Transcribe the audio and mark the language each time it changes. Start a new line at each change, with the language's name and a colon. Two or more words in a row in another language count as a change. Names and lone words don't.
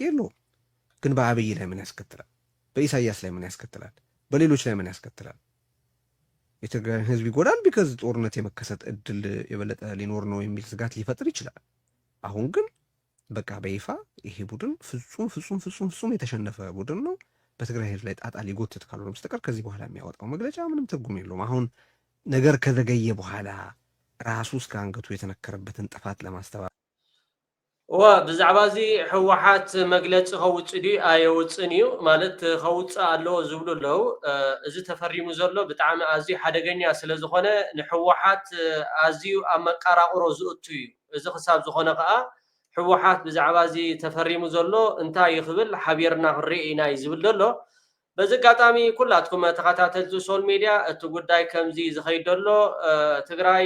Amharic: የለውም ግን በአብይ ላይ ምን ያስከትላል በኢሳያስ ላይ ምን ያስከትላል በሌሎች ላይ ምን ያስከትላል የትግራይን ህዝብ ይጎዳል ቢካዝ ጦርነት የመከሰት እድል የበለጠ ሊኖር ነው የሚል ስጋት ሊፈጥር ይችላል አሁን ግን በቃ በይፋ ይሄ ቡድን ፍጹም የተሸነፈ ቡድን ነው በትግራይ ህዝብ ላይ ጣጣ ሊጎትት ካልሆነ በስተቀር ከዚህ በኋላ የሚያወጣው መግለጫ ምንም ትርጉም የለውም አሁን ነገር ከዘገየ በኋላ ራሱ እስከ አንገቱ የተነከረበትን ጥፋት ለማስተባበል
Tigrinya: ብዛዕባ እዚ ሕወሓት መግለፂ ከውፅእ ድዩ ኣይወፅእን እዩ ማለት ከውፅእ ኣለዎ ዝብሉ ኣለው እዚ ተፈሪሙ ዘሎ ብጣዕሚ ኣዝዩ ሓደገኛ ስለ ዝኾነ ንሕወሓት ኣዝዩ ኣብ መቃራቅሮ ዝእቱ እዩ እዚ ክሳብ ዝኾነ ከዓ ሕወሓት ብዛዕባ እዚ ተፈሪሙ ዘሎ እንታይ ይኽብል ሓቢርና ክንርኢ ኢና እዩ ዝብል ዘሎ በዚ ኣጋጣሚ ኩላትኩም ተኸታተልቲ
English: social media
Tigrinya: እቲ ጉዳይ ከምዚ ዝኸይድ ዘሎ ትግራይ